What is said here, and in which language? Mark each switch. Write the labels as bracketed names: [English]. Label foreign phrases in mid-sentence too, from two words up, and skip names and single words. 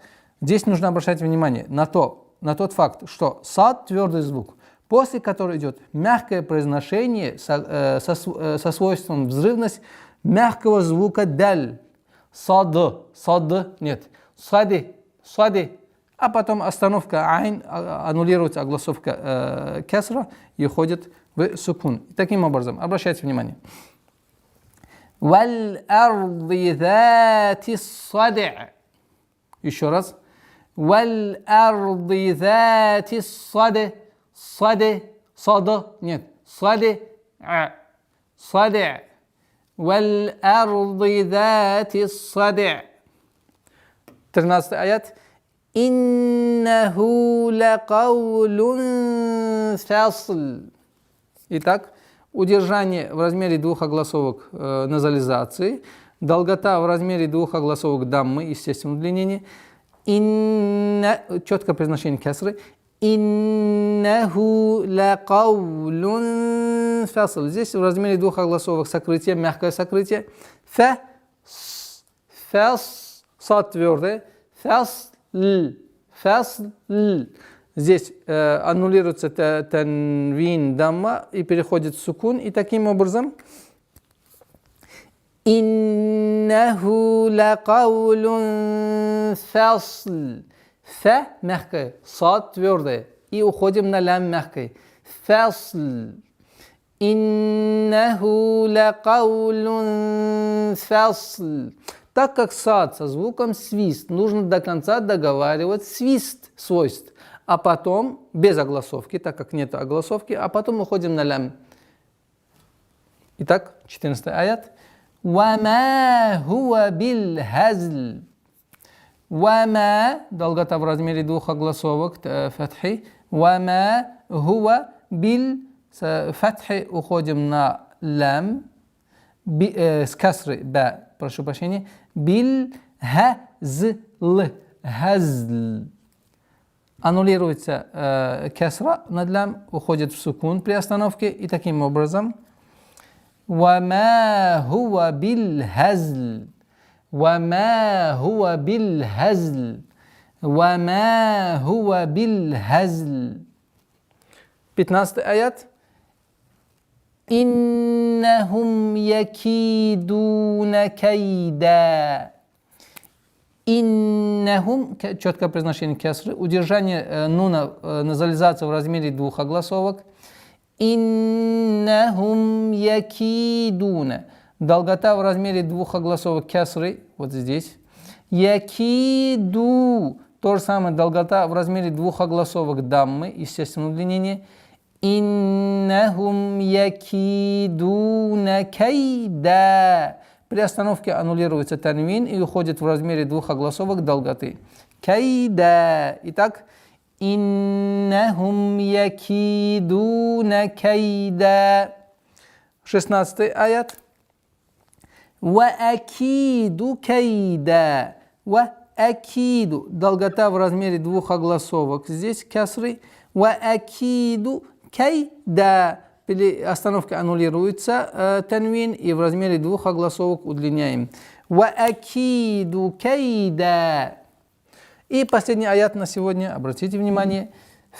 [Russian] Здесь нужно обращать внимание на тот факт, что сад твердый звук, после которого идет мягкое произношение со свойством взрывность мягкого звука даль. Сад, нет. Сади. А потом остановка айн, аннулируется огласовка кесра и уходит в сукун. Таким образом, обращайте внимание. [Arabic] وَالْأَرْضِ ذَاتِ الصَّدْعِ. [Russian] Еще раз. [Arabic] وَالْأَرْضِ ذَاتِ الصَّدْعِ. [Russian] Нет. صَدْعِ. [Arabic] وَالْأَرْضِ ذَاتِ الصَّدْعِ. [Russian] 13 аят. [Arabic] «إنه لقول فصل». [Russian] Итак, удержание в размере двух огласовок назализации, долгота в размере двух огласовок даммы, естественное удлинение, четкое произношение кесры. [Arabic] «إنه لقول فصل». [Russian] Здесь в размере двух огласовок сокрытие, мягкое сокрытие. Фас, сад твердое. Фасл. Здесь аннулируется танвин дамма и переходит в сукун. И таким образом [Arabic] إنه لقول فصل. [Russian] Фа мягкое, сад твердое. И уходим на лям мягкое. [Arabic] فصل إنه لقول فصل. [Russian] Так как сад со звуком свист, нужно до конца договаривать свист свойств, а потом без огласовки, так как нет огласовки, а потом уходим на лям. Итак, 14 аят. [Arabic] وَمَا هُوَ بِالْهَزْلِ. [Russian] وَمَا, долгота в размере двух огласовок, фатхи. [Arabic] وَمَا هُوَ بِالْ, [Russian] с фатхи уходим на лям, с касры, ба, прошу прощения, [Arabic] بالهزل. [Russian] Аннулируется кесра над лям, уходит в сукун при остановке, и таким образом [Arabic] وَمَا هُوَ بِالْهَزْلِ. وَمَا هُوَ بِالْهَزْلِ. وَمَا هُوَ بِالْهَزْلِ. [Russian] 15 аят. [Arabic] «إنهم يكيدون كيدا». [Russian] Иннахум, четкое произношение кесры, удержание нуна, назализация в размере двух огласовок. [Arabic] إنهم يكيدون. [Russian] Долгота в размере двух огласовок кесры, вот здесь. Якиду. То же самое, долгота в размере двух огласовок даммы, естественное удлинение. [Arabic] إنهم يكيدون كيدا. [Russian] При остановке аннулируется танвин и уходит в размере двух огласовок долготы. Кайда. Итак, [Arabic] إنهم يكيدون كيدا. [Russian] 16 аят. [Arabic] وأكيد كيدا. وأكيد. [Russian] Долгота в размере двух огласовок. Здесь касры. [Arabic] وأكيد كيدا. [Russian] При остановке аннулируется танвин и в размере двух огласовок удлиняем. [Arabic] وأكيد كيدا. [Russian] И последний аят на сегодня, обратите внимание.